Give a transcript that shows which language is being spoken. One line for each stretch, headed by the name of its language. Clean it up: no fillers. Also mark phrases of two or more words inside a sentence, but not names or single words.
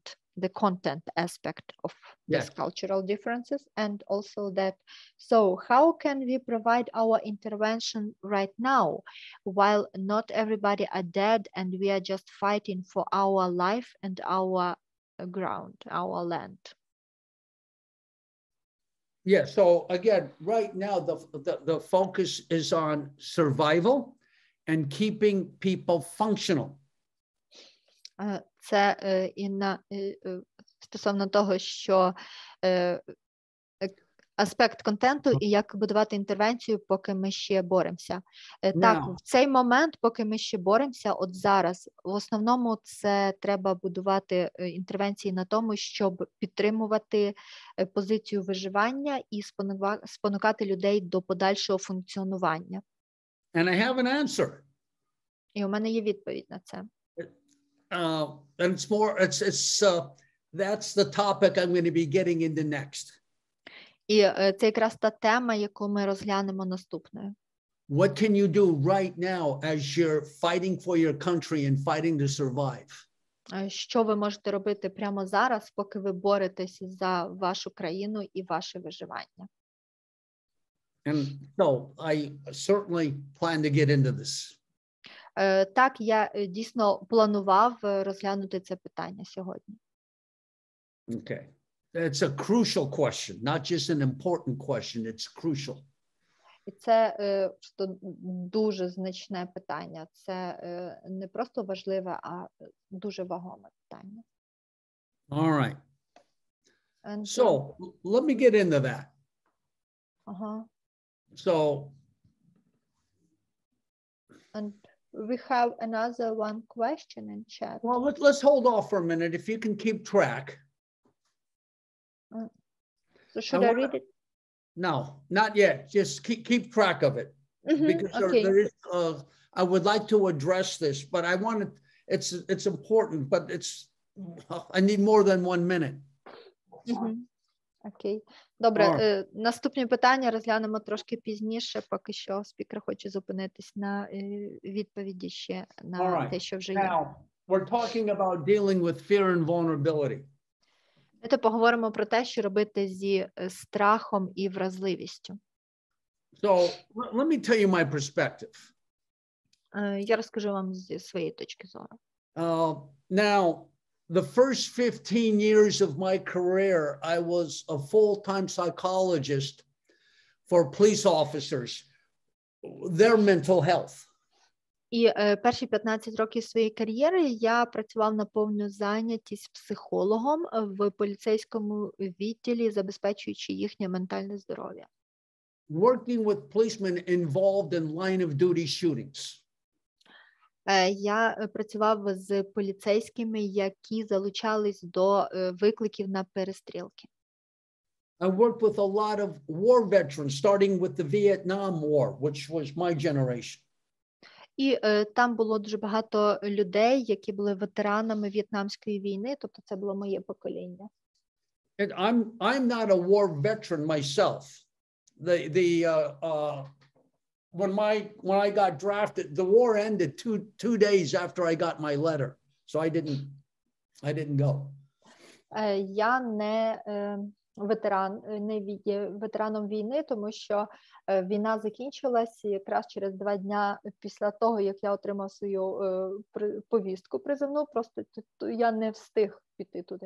English: The content aspect of these cultural differences, and also that, so how can we provide our intervention right now while not everybody are dead and we are just fighting for our life and our ground, our land? Yeah, so again, right now the focus is on survival and keeping people functional.
Ukrainian: Це стосовно того, що аспект контенту і як будувати інтервенцію, поки ми ще боремося. Так, в цей момент, поки ми ще боремося, от зараз, в основному це треба будувати інтервенції на тому, щоб підтримувати позицію виживання і спонукати людей до подальшого функціонування.
English: And I have an answer.
Ukrainian: І у мене є відповідь на це.
English: And it's more, that's the topic I'm going to be getting into next.
Ukrainian: І це якраз та тема, яку ми розглянемо наступною.
English: What can you do right now as you're fighting for your country and fighting to survive?
Ukrainian: Що ви можете робити прямо зараз, поки ви боретесь за вашу країну і ваше виживання?
English: And so I certainly plan to get into this.
Ukrainian: Так, я дійсно планував розглянути це питання сьогодні.
English: Okay. It's a crucial question, not just an important question, it's crucial.
Ukrainian: І це дуже значне питання. Це не просто важливе, а дуже вагоме питання.
English: All right. And so, let me get into that. So, and we have another one question in chat. Well, let's hold off for a minute if you can keep track. So should I read it? No, not yet. Just keep track of it. Because there is, I would like to address this, but I want to, it's important, but I need more than 1 minute.
Ukrainian: Окей. Добре, наступні питання розглянемо трошки пізніше, поки що спікер хоче зупинитись на відповіді ще на те, що вже є.
English: Now, we're talking about dealing with fear and vulnerability.
Ukrainian: Давайте поговоримо про те, що робити зі страхом і вразливістю.
English: So, let me tell you my perspective.
Ukrainian: Я розкажу вам зі своєї точки зору.
English: Now, the first 15 years of my career, I was a full-time psychologist for police officers, their mental health.
Ukrainian: І перші 15 років своєї кар'єри я працював на повну зайнятість психологом в поліцейському відділі, забезпечуючи їхнє ментальне здоров'я.
English: Working with policemen involved in line of duty shootings.
Ukrainian: Я працював з поліцейськими, які залучались до викликів на перестрілки.
English: I worked with a lot of war veterans, starting with the Vietnam War, which was my generation.
Ukrainian: І там було дуже багато людей, які були ветеранами В'єтнамської війни, тобто це було моє покоління.
English: And I'm not a war veteran myself. When I got drafted, the war ended two days after I got my letter, so I didn't go.
Ukrainian: Я не є ветераном війни, тому що війна закінчилась якраз через 2 дня після того, як я отримав свою повістку призовну, просто я не встиг піти туди.